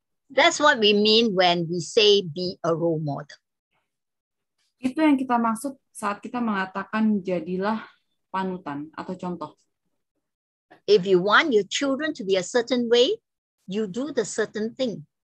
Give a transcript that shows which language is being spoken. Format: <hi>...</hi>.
<en>That's what we mean when we say be a role model.</en> <id>Itu yang kita maksud saat kita mengatakan jadilah panutan atau contoh.</id> <en>If you want your children to be a certain way, you do the certain thing.</en>